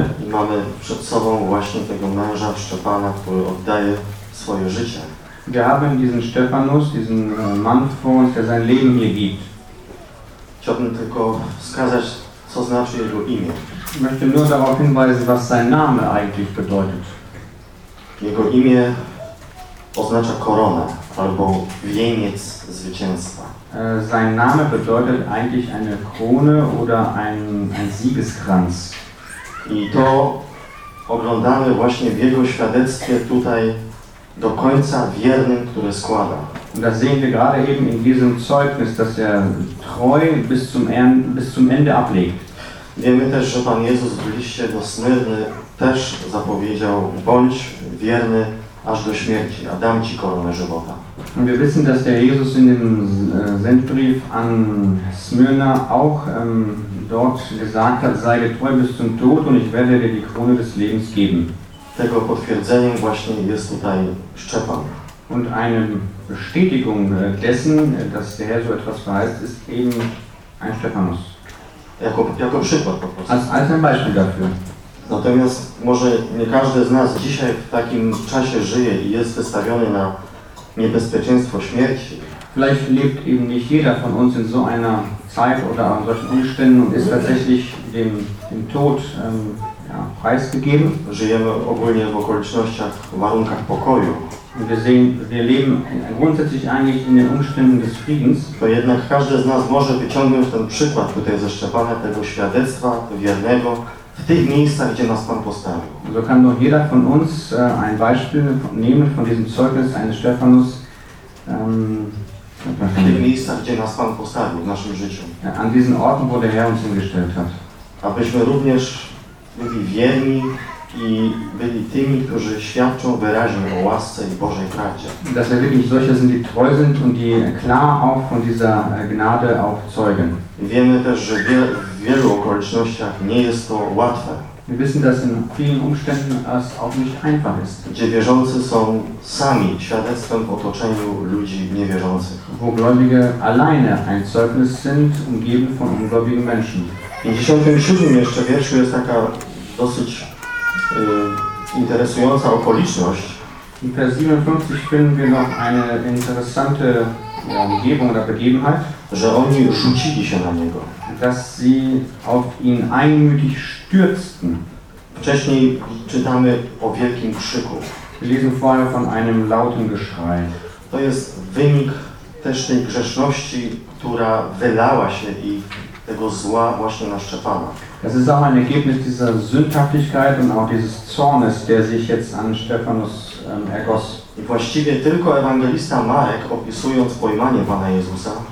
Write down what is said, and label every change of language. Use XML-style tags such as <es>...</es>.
<pl>Mamy przed sobą właśnie tego męża Szczepana, który oddaje swoje życie.</pl> <de>Wir haben diesen Stephanus, diesen Mann vor uns, der sein Leben hier gibt.</de> <pl>Chciałbym tylko wskazać, co znaczy jego imię.</pl> <de>Ich möchte nur darauf hinweisen, was sein Name eigentlich bedeutet.</de> <pl>Jego imię oznacza koronę albo wieniec zwycięstwa.</pl> <de>Sein Name bedeutet eigentlich eine Krone oder ein Siegeskranz.</de> <pl>I to oglądamy właśnie w jego świadectwie tutaj do końca wiernym, które składa.</pl> <de>Und das sehen wir gerade eben in diesem Zeugnis, dass treu bis zum Ende ablegt.</de> <pl>Wiemy też, że Pan Jezus w liście do Smyrny też zapowiedział, bądź wierny aż do śmierci, a dam ci koronę żywota.</pl> <de>Und wir wissen, dass Jesus in dem Sendbrief an Smyrna auch dort gesagt hat, sei treu bis zum Tod und ich werde dir die Krone des Lebens geben.</de> <pl>Tego potwierdzeniem właśnie jest tutaj Szczepan.</pl> <de>Und eine Bestätigung dessen, dass Herr so etwas verheißt, ist eben ein Stephanus.</de> <pl>Jako przykład po prostu.</pl> <de>Als ein Beispiel dafür.</de> <pl>Natomiast może nie każdy z nas dzisiaj w takim czasie żyje i jest wystawiony na niebezpieczeństwo śmierci.</pl> <de>Vielleicht lebt eben nicht jeder von uns in so einer Zeit oder an solchen Umständen und ist tatsächlich dem Tod preisgegeben.</de> <pl>Żyjemy ogólnie w okolicznościach, w warunkach pokoju.</pl> <de>Wir leben grundsätzlich eigentlich in den Umständen des Friedens.</de> <pl>To jednak każdy z nas może wyciągnąć ten przykład tutaj ze Szczepana, tego świadectwa wiernego w tych miejscach, gdzie nas Pan postawił.</pl> <de>So kann doch jeder von uns ein Beispiel nehmen von diesem Zeugnis eines Stephanus.</de> <pl>W tych miejscach, gdzie nas Pan postawił w naszym życiu.</pl> <de>An diesen Orten, wo der Herr uns hingestellt hat.</de> <pl>Abyśmy również byli wierni i byli tymi, którzy świadczą wyraźnie o łasce i Bożej prawdzie.</pl> <de>Dass wir wirklich solche sind, die treu sind und die klar auch von dieser Gnade auch zeugen.</de> <pl>Wiemy też, że w wielu okolicznościach nie jest to łatwe.</pl> <de>Wir wissen, dass in vielen Umständen es auch nicht einfach ist.</de> <pl>Gdzie wierzący są sami świadectwem w otoczeniu ludzi niewierzących.</pl> <de>Wo Gläubige alleine ein Zeugnis sind, umgeben von ungläubigen Menschen.</de> <pl>W 57 jeszcze wierszu jest taka dosyć interesująca okoliczność.</pl> <de>In Vers 57 finden wir noch eine interessante Umgebung oder Begebenheit.</de> <pl>Że oni rzucili się na niego.</pl> <de>Dass sie auf ihn einmütig stürzten.</de> <pl>Wcześniej czytamy o wielkim krzyku.</pl> <de>Wir lesen vorher von einem lauten Geschrei.</de> <pl>To jest wynik też tej grzeszności, która wylała się i tego zła właśnie na Szczepana.</pl> <de>Das ist auch ein Ergebnis dieser Sündhaftigkeit und auch dieses Zornes, der sich jetzt an Stephanus ergoss.</de> <pl>I właściwie tylko Ewangelista Marek, opisując pojmanie Pana Jezusa,</pl>